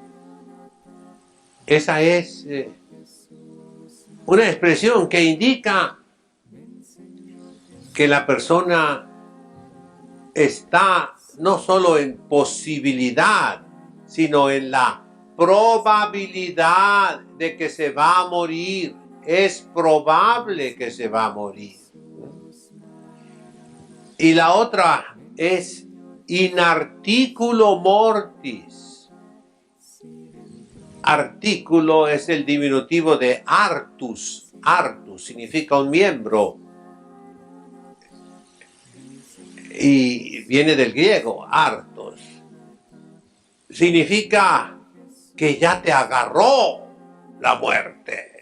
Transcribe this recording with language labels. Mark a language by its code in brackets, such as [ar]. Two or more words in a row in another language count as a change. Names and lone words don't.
[es] Esa es una expresión que indica que la persona está no solo en posibilidad, sino en la probabilidad de que se va a morir. Es probable que se va a morir. Y la otra es [la] in articulo mortis. [es] Artículo es el diminutivo de artus. Artus significa un miembro. Y viene del griego, artos. Significa que ya te agarró la muerte.